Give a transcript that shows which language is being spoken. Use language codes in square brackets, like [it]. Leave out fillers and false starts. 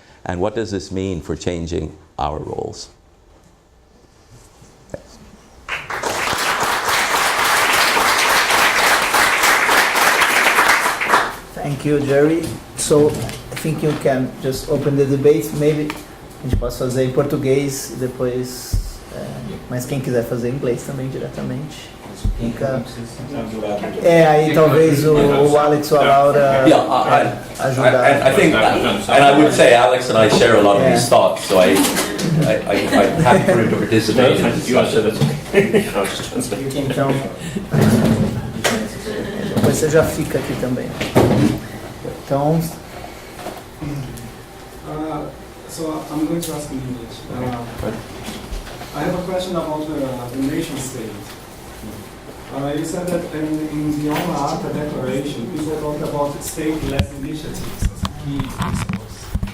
[en] And what does this mean for changing our roles? Thanks. Thank you, Gerry. So I think you can just open the debate. Maybe [pt] a gente pode fazer em português e depois... mas quem quiser fazer em inglês também diretamente. Fica... aí talvez o Alex ou a Laura ajudar. [en] I think, and I would say Alex and I share a lot of these thoughts, so I'm happy for him to participate. [pt] Então, depois você já fica aqui também. Então... [en] So I'm going to ask in English. I have a question about the nation state. You said that in the Alma Ata Declaration, people talk about state-led initiatives as a key resource.